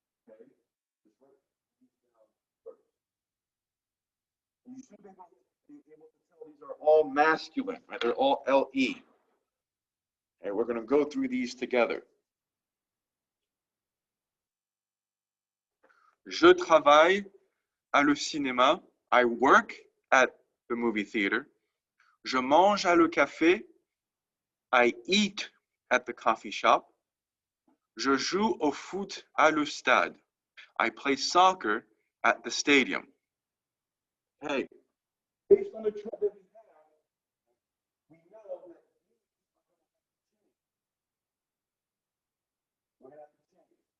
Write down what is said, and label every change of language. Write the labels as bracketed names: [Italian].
[English] Okay, you should be able to tell these are all masculine, right? They're all LE. And we're going to go through these together. [French] Je travaille à le cinéma. [English] I work at the movie theater. [French] Je mange à le café. [English] I eat at the coffee shop. [French] Je joue au foot à le stade. [English] I play soccer at the stadium. Hey, based on the chart that we have, we know that we're going to have to change.